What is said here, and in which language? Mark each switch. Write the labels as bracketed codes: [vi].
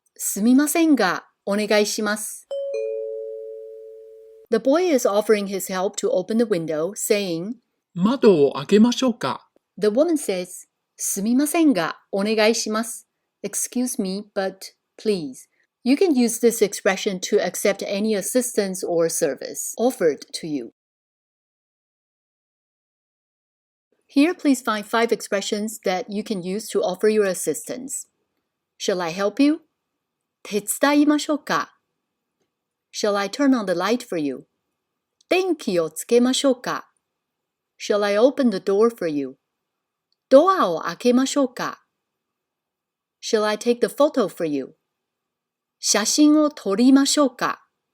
[ja] すみませんが、お願いします。 [en] The boy is offering his help to open the window, saying, [ja] 窓を開けましょうか。 [en] The woman says, [ja] すみませんが、お願いします。 [en] Excuse me, but please. You can use this expression to accept any assistance or service offered to you. Here, please find 5 expressions that you can use to offer your assistance. Shall I help you? [ja] 手伝いましょうか? [en] Shall I turn on the light for you? [ja] 電気をつけましょうか? [en] Shall I open the door for you? [ja] ドアを開けましょうか? [en] Shall I take the photo for you? [ja] 写真を撮りましょうか?